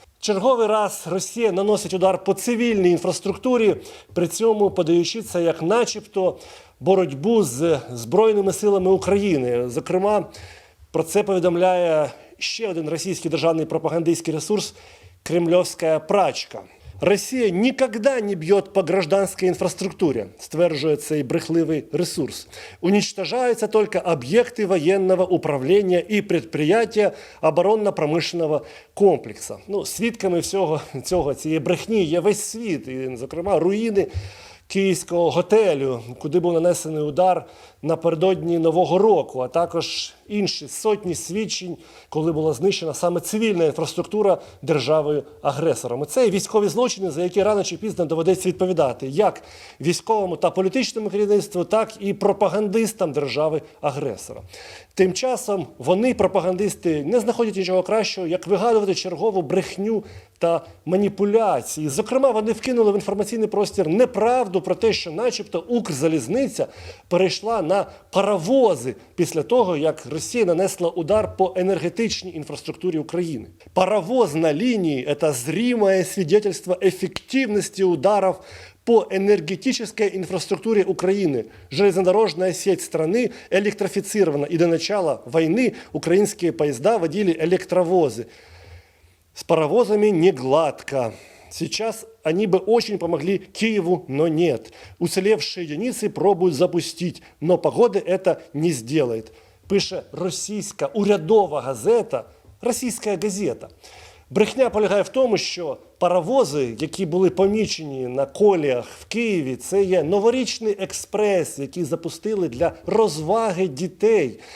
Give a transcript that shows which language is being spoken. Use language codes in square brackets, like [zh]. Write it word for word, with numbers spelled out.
[uk] Черговий раз Росія наносить удар по цивільній інфраструктурі, при цьому подаючи це як начебто боротьбу з Збройними силами України. Зокрема, про це повідомляє ще один російський державний пропагандистський ресурс «Кремльовська прачка». [ru] «Россия никогда не бьет по гражданской инфраструктуре», [uk] стверджуется и брехливый ресурс. [ru] «Уничтожаются только объекты военного управления и предприятия оборонно-промышленного комплекса». [uk] Ну, свідками всього цього, цієї брехні є весь світ, і, зокрема, руїни київського готелю, куди був нанесений удар напередодні Нового року, а також інші сотні свідчень, коли була знищена саме цивільна інфраструктура державою-агресором. І це військові злочини, за які рано чи пізно доведеться відповідати як військовому та політичному керівництву, так і пропагандистам держави-агресора. Тим часом вони, пропагандисти, не знаходять нічого кращого, як вигадувати чергову брехню та маніпуляції. Зокрема, вони вкинули в інформаційний простір неправду про те, що начебто Укрзалізниця перейшла на паровози після того, як Росія нанесла удар по енергетичній інфраструктурі України. [ru] Паровоз [uk] на лінії – це [ru] зримое свидетельство ефективності ударів по энергетической инфраструктуре Украины. Железнодорожная сеть страны электрифицирована, и до начала войны украинские поезда водили электровозы. С паровозами не гладко. Сейчас они бы очень помогли Киеву, но нет. Уцелевшие единицы пробуют запустить, но погода это не сделает. [uk] Пише російська урядова газета, російська газета. Брехня полягає в тому, що паровози, які були помічені на коліях в Києві, це є новорічний експрес, який запустили для розваги дітей.